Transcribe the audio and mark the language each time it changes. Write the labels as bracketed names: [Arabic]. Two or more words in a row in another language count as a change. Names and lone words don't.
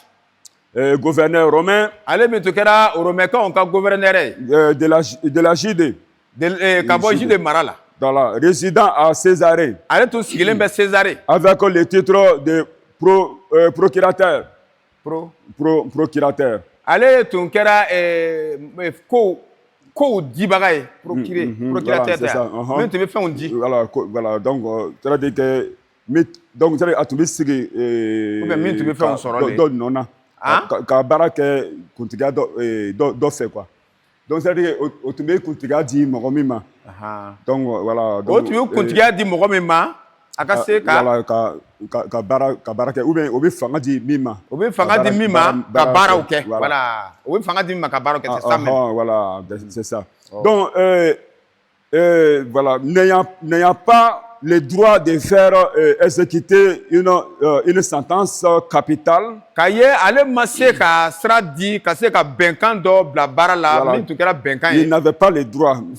[French] Gouverneur romain de la Judée, résident à Césarée, avec le titre de procurateur. Procurateur. [Bambara] Voilà, donc ka baara kɛ kuntigiya dɔ fɛ quoi, [French] donc c'est à dire [Bambara] o tun bɛ kuntigiya di mɔgɔ min ma, donc voilà, donc o tun bɛ kuntigiya di mɔgɔ min ma a ka se ka baara kɛ, [French] ou bien [Bambara] o bɛ fanga di min ma, ka baaraw kɛ, voilà, o bɛ fanga di min ma ka baaraw kɛ, [French] c'est ça même, voilà, c'est ça. Donc voilà, n'ayant pas le droit de faire exécuter une sentence capitale. Il n'avait pas le droit.